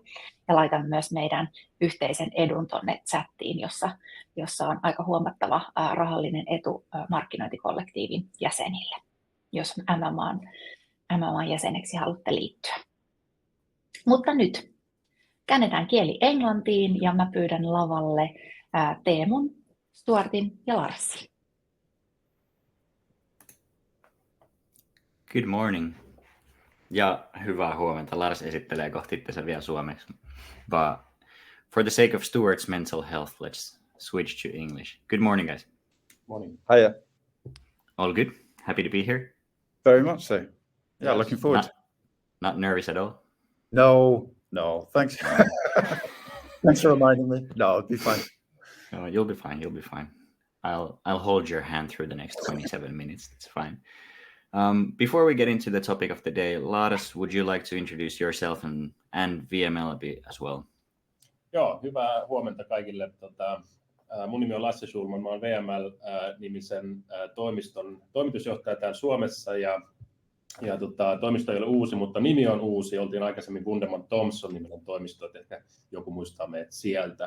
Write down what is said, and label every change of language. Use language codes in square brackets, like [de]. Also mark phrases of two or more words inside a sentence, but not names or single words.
[fi] Ja laitan myös meidän yhteisen edun tuonne chattiin, jossa on aika huomattava rahallinen etu markkinointikollektiivin jäsenille, jos MMAn jäseneksi haluatte liittyä. Mutta nyt käännetään kieli englantiin ja mä pyydän lavalle Teemun, Stuartin ja Larsin. [en] Good morning. [fi] Ja hyvää huomenta. Lars esittelee kohta itseänsä vielä suomeksi. [en] But for the sake of Stuart's mental health, let's switch to English. Good morning, guys. Morning. Hiya. All good? Happy to be here? Very much so. Yeah, looking forward. Not nervous at all? No. Thanks. Thanks for reminding me. No, it'll be fine. No, you'll be fine. You'll be fine. I'll hold your hand through the next 27 minutes. It's fine. Before we get into the topic of the day, Lars, would you like to introduce yourself and VML a bit as well? [fi] Joo, hyvää huomenta kaikille. Mun nimi on Lasse Schulman. Mä oon VML-nimisen toimiston toimitusjohtaja täällä Suomessa ja toimisto ei ole uusi, mutta nimi on uusi. Oltiin aikaisemmin Gunderman Thompson niminen toimisto, että ehkä joku muistaa meidät sieltä.